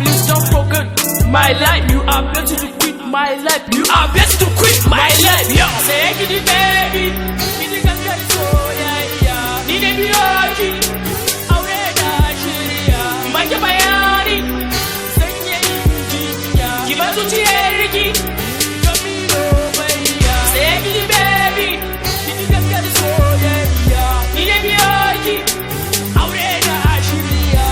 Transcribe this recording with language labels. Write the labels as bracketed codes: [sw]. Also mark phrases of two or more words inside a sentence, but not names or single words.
[en] Please don't forget my life. You are better to quit my life. You are better to quit my life. Yo. Say, "Giddy baby, giddy baby, so yeah, yeah." Need a beauty, I will die, yeah. My, my, my, say, [ha] Ki bar zuciyar ki. Sai ki, baby. Ni da biyo ki. Aure na shirya.